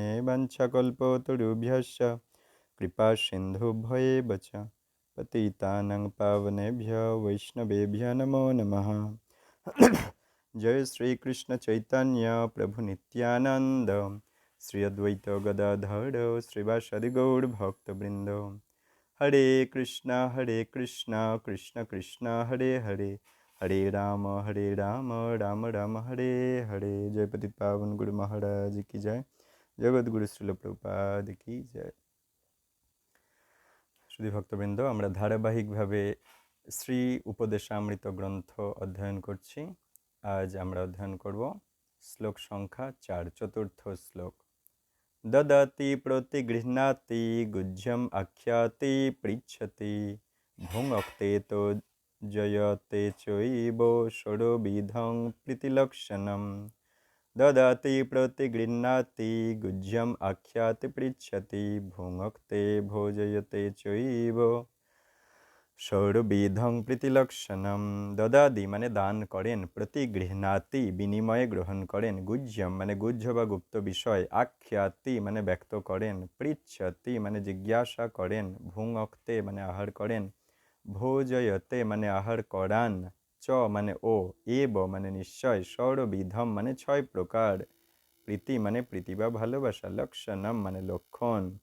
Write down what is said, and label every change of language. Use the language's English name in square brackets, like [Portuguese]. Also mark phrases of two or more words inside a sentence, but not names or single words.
[Sanskrit] वंशकल्पतरुभ्यश्च कृपा सिन्धुभ्येव च पतितानां पावनेभ्यो वैष्णवेभ्यो नमो नमः। जय श्री कृष्ण चैतन्य प्रभु नित्यानंद श्री अद्वैत गदाधर श्रीवासदि गौर भक्तवृंद। हरे कृष्णा कृष्ण कृष्ण हरे हरे, हरे राम राम राम हरे हरे। जय पतित पावन गुरु महाराज की जय। जगत गुरु श्रील प्रभुपाद की जय। श्री भक्तबृंद, [Bangla] আমরা ধারাবাহিকভাবে শ্রী উপদেশামৃত গ্রন্থ অধ্যয়ন করছি। আজ আমরা অধ্যয়ন করব শ্লোক সংখ্যা 4, চতুর্থ শ্লোক। [Sanskrit] দদাতি প্রতিগৃহ্ণাতি গুহ্যম আখ্যাতি পৃচ্ছতি ভুঙ্ক্তে তো জয়তে চৈব ষড়বিধং প্রীতিলক্ষণম। ददाति प्रतिगृह्णाति गुह्यम आख्याति पृच्छति भुङ्क्ते भोजयते चैव षड्विधं প্রীতিলক্ষণম। [Bangla] দদাদি মানে দান করেন, প্রতিগৃহ্ণাতি বিনিময়ে গ্রহণ করেন, গুহ্যম মানে গুহ্য বা গুপ্ত বিষয়, আখ্যাতি মানে ব্যক্ত করেন, পৃচ্ছতি মানে জিজ্ঞাসা করেন, ভুঙ্ক্তে মানে আহার করেন, ভোজয়তে মানে আহার করান, চ মানে ও, এব মানে নিশ্চয়, ষড়বিধম মানে 6 প্রকার, প্রীতি মানে প্রীতি বা ভালোবাসা, লক্ষণম মানে লক্ষণ।